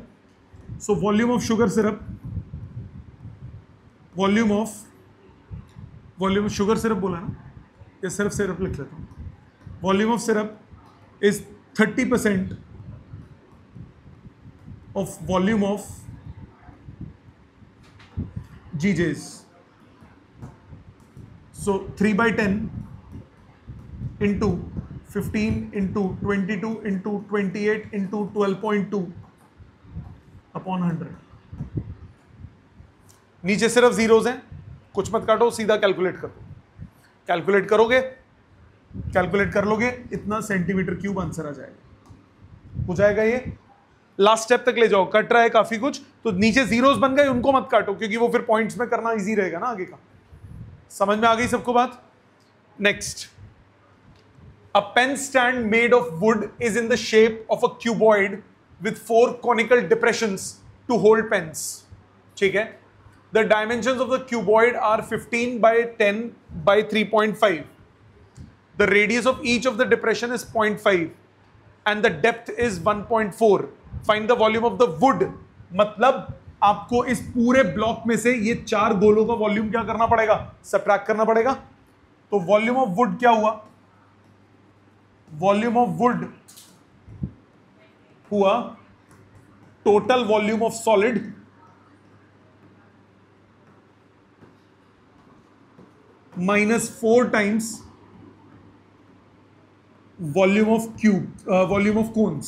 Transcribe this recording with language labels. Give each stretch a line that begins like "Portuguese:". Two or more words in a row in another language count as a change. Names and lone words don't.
English: so volume of sugar syrup, volume of sugar syrup, वॉल्यूम ऑफ शुगर सिरप
Hindi: बोला ना, या सिर्फ सिरप लिख लेता हूं।
English: volume of syrup is 30% of volume of GJs. So 3/10 into 15 into 22 into 28 into 12.2 upon 100।
Hindi: नीचे सिर्फ जीरोज हैं, कुछ मत काटो, सीधा कैलकुलेट करो। कैलकुलेट करोगे, कैलकुलेट कर लोगे, इतना
English: centimeter cube
Hindi: आंसर आ जाएगा। हो जाएगा ये।
English: last step
Hindi: तक ले जाओ, कट रहा है काफी कुछ, तो नीचे जीरोस बन गए, उनको मत काटो, क्योंकि वो फिर पॉइंट्स में करना इजी रहेगा ना आगे का। समझ में आ गई सबको बात?
English: next, a pen stand made of wood is in the shape of a cuboid with 4 conical depressions to hold pens.
Hindi: ठीक है,
English: the dimensions of the cuboid are 15/10/3.5. the radius of each of the depression is 0.5 and the depth is 1.4. find the volume of the wood.
Hindi: मतलब आपको इस पूरे ब्लॉक में से ये 4 गोलों का वॉल्यूम क्या करना पड़ेगा? सबट्रैक्ट करना पड़ेगा।
English: तो volume of wood
Hindi: क्या हुआ?
English: volume of wood हुआ total volume of solid -4 times volume of cube, volume of cones.